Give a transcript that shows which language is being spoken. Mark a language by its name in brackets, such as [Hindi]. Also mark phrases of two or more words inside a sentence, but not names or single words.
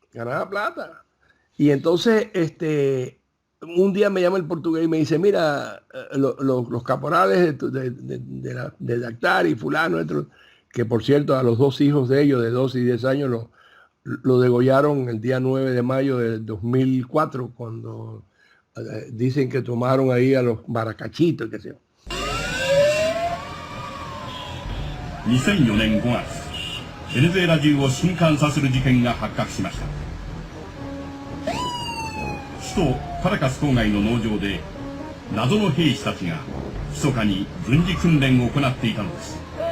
[Spanish] Y entonces, un día me llama el portugués y me dice, mira, los caporales de Dactar y fulano, que por cierto a los dos hijos de ellos, de 12 y 10 años, lo degollaron el día 9 de mayo del 2004, cuando dicen que tomaron ahí a los baracachitos, qué sé yo. [Japanese] 2004年5月、ベネズエラ中を震撼させる事件が発覚しました。首都カラカス郊外の農場で謎の兵士たちが密かに軍事訓練を行っていたのです。